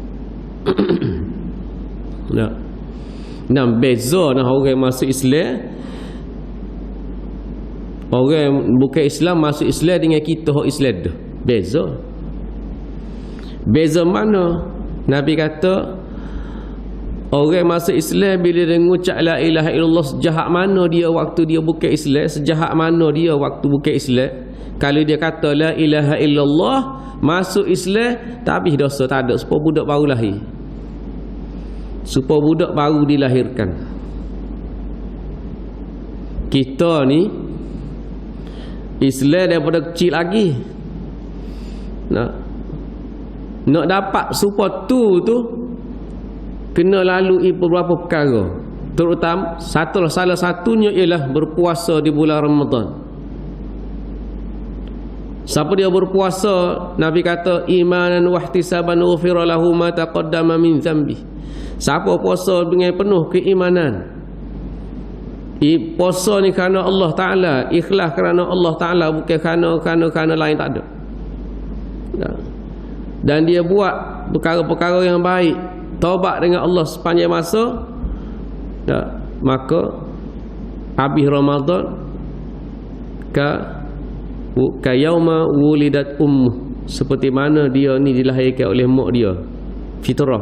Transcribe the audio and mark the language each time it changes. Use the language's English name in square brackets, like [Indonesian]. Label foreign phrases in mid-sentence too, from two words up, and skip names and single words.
[Malay] Nah, beza nah orang masuk Islam, orang bukan Islam masuk Islam dengan kita hok Islam dah. Beza. Beza mana? Nabi kata orang masuk Islam bila dia mengucap [Arabic] لا إله إلا الله, [Malay] sejahat mana dia waktu dia bukan Islam, sejahat mana dia waktu bukan Islam. Kalau dia kata [Arabic] لا إله إلا الله, [Malay] masuk Islam, tak habis dosa, tak ada. Supaya budak baru lahir. Supaya budak baru dilahirkan. Kita ni Islam daripada kecil lagi. Nak dapat supaya tu kena lalui beberapa perkara. Terutama salah satunya ialah berpuasa di bulan Ramadan. Siapa dia berpuasa, Nabi kata [Arabic] إيمانا واحتسابا غفر له ما تقدم من ذنبه. [Malay] Siapa puasa dengan penuh keimanan, puasa ni kerana Allah Ta'ala, ikhlas kerana Allah Ta'ala, bukan kerana lain, tak ada. Dan dia buat perkara-perkara yang baik, taubat dengan Allah sepanjang masa, maka habis Ramadan [Arabic] كيوم ولدته أمه, [Malay] seperti mana dia ni dilahirkan oleh mak dia, fitrah.